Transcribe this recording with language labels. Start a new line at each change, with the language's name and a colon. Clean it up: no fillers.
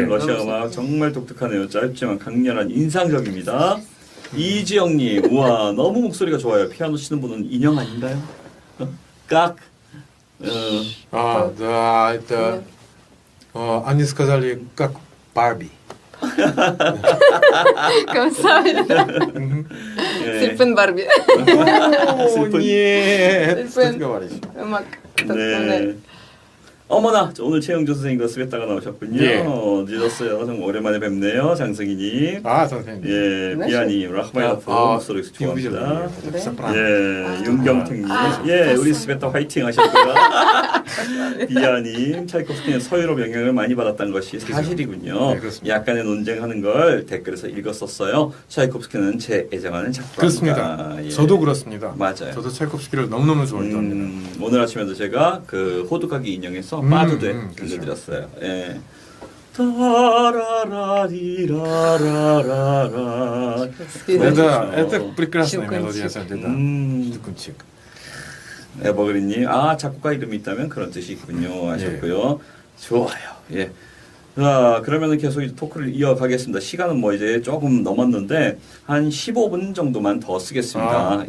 Korean: 러시아 음악 정말 독특하네요. 짧지만 강렬한 인상적입니다. 이지영님 우와 너무 목소리가 좋아요. 피아노 치는 분은 인형 아닌가요? 깍.
Russian: Да, это они сказали как Барби.
Korean: 감사합니다. 예. 슬픈 바비. 오, 예. 슬픈 어떻게 말이지? 음악 네. 덕분에. 어머나 오늘 최영조 선생님과 스베타가 나오셨군요. 예. 늦었어요. 정말 오랜만에 뵙네요. 장승희님. 선생님. 예, 네. 비아님 라흐마니노프 목소리 좋아합니다. 네. 예, 윤경택님. 예, 우리 스베타 화이팅 하셨고요. 비아님, 차이코프스키는 서유럽 영향을 많이 받았다는 것이 사실이군요. 네, 그렇습니다. 약간의 논쟁하는 걸 댓글에서 읽었었어요. 차이코프스키는 제 애정하는 작가입니다. 그렇습니다. 예. 저도 그렇습니다. 맞아요. 저도 차이콥스키를 너무너무 좋아합니다. 오늘 아침에도 제가 그 호두까기 인형에서 빠두되 그렇죠. 들려드렸어요. 예. 타라라리라라라라.
Russian: Это прекрасная мелодия, щелкунчик.
Korean: 에버그린님, 작곡가 이름이 있다면 그런 뜻이 있군요 하셨고요. 좋아요. 예. 자, 그러면은 계속 이제 토크를 이어가겠습니다. 시간은 뭐 이제 조금 넘었는데 한 15분 정도만 더 쓰겠습니다.